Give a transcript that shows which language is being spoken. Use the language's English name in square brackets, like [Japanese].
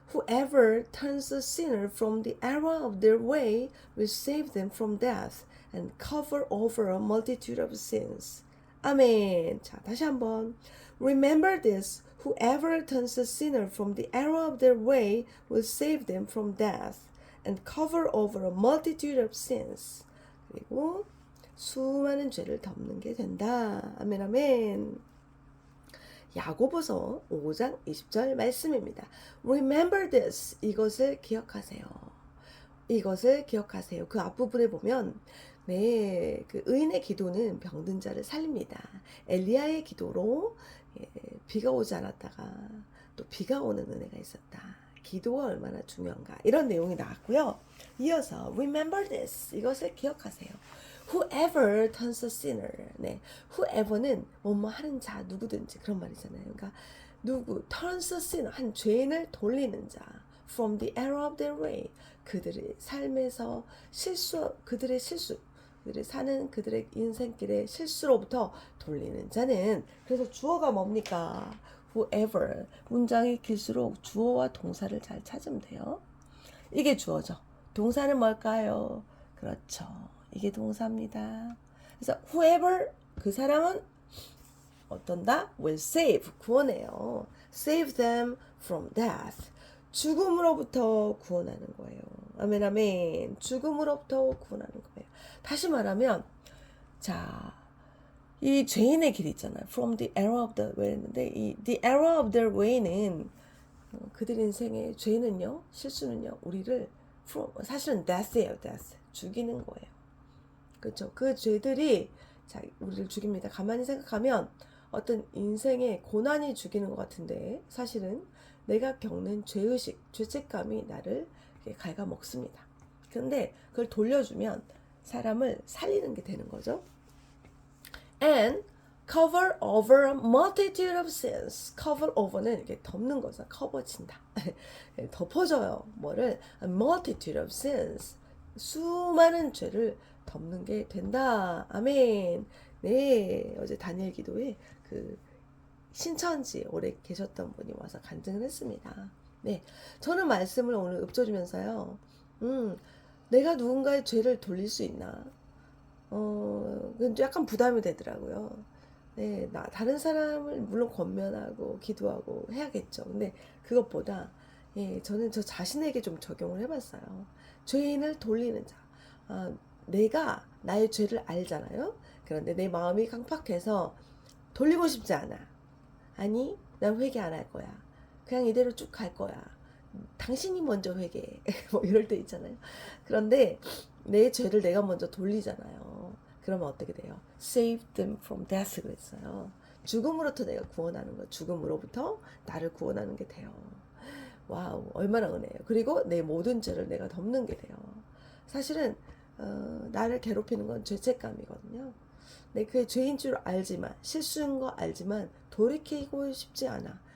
[English] Whoever turns a sinner from the error of their way will save them from death and cover over a multitude of sins. [Korean] 아멘. 자, 다시 한번. [English] Remember this. Whoever turns a sinner from the error of their way will save them from death and cover over a multitude of sins. [Korean] 그리고 수많은 죄를 덮는 게 된다. 아멘 아멘. 야고보서 5장 20절 말씀입니다. [English] Remember this. [Korean] 이것을 기억하세요. 이것을 기억하세요. 그 앞부분에 보면 네, 그 의인의 기도는 병든 자를 살립니다. 엘리야의 기도로 비가 오지 않았다가 또 비가 오는 은혜가 있었다. 기도가 얼마나 중요한가 이런 내용이 나왔고요. 이어서 [English] remember this. [Korean] 이것을 기억하세요. [English] Whoever turns a sinner. [Korean] 네, whoever는 뭐뭐 하는 자 누구든지 그런 말이잖아요. 그러니까 누구 [English] turns a sinner [Korean] 한 죄인을 돌리는 자 [English] from the error of their way. [Korean] 그들의 삶에서 그들의 실수 그들이 사는 그들의 인생길의 실수로부터 돌리는 자는. 그래서 주어가 뭡니까? whoever. 문장이 길수록 주어와 동사를 잘 찾으면 돼요. 이게 주어죠. 동사는 뭘까요? 그렇죠. 이게 동사입니다. 그래서 whoever 그 사람은 어떤다? [English] will save [Korean] 구원해요. [English] save them from death. [Korean] 죽음으로부터 구원하는 거예요. 아멘 아멘. 죽음으로부터 구원하는 거예요. 다시 말하면 자, 이 죄인의 길 있잖아요. [English] from the error of the way [Korean] 인데 이 [English] the error of their way [Korean] 는 그들 인생의 죄는요, 실수는요, 우리를 사실은 death예요, death. 죽이는 거예요. 그렇죠. 그 죄들이 자, 우리를 죽입니다. 가만히 생각하면 어떤 인생의 고난이 죽이는 것 같은데 사실은 내가 겪는 죄의식, 죄책감이 나를 이렇게 갉아먹습니다. 그런데 그걸 돌려주면 사람을 살리는 게 되는 거죠. [English] And cover over a multitude of sins. cover over [Korean] 는 이렇게 덮는 거죠. 커버친다. 덮어줘요. 뭐를? [English] A multitude of sins. [Korean] 수많은 죄를 덮는 게 된다. 아멘. 네, 어제 다니엘 기도에 그 신천지 오래 계셨던 분이 와서 간증을 했습니다. 네, 저는 말씀을 오늘 읊조리면서요. 내가 누군가의 죄를 돌릴 수 있나? 그건 약간 부담이 되더라고요. 네, 다른 사람을 물론 권면하고 기도하고 해야겠죠. 근데 그것보다 예, 저는 저 자신에게 좀 적용을 해봤어요. 죄인을 돌리는 자. 내가 나의 죄를 알잖아요. 그런데 내 마음이 강팍해서 돌리고 싶지 않아. 아니, 난 회개 안 할 거야. 그냥 이대로 쭉 갈 거야. 당신이 먼저 회개해. 뭐 이럴 때 있잖아요. 그런데 내 죄를 내가 먼저 돌리잖아요. 그러면 어떻게 돼요? [English] Save them from death [Korean] 그랬어요. 죽음으로부터 내가 구원하는 거. 죽음으로부터 나를 구원하는 게 돼요. 와우, 얼마나 은혜예요. 그리고 내 모든 죄를 내가 덮는 게 돼요. 사실은 나를 괴롭히는 건 죄책감이거든요. 내 그게 죄인 줄 알지만, 실수인 거 알지만 돌이키고 싶지 않아.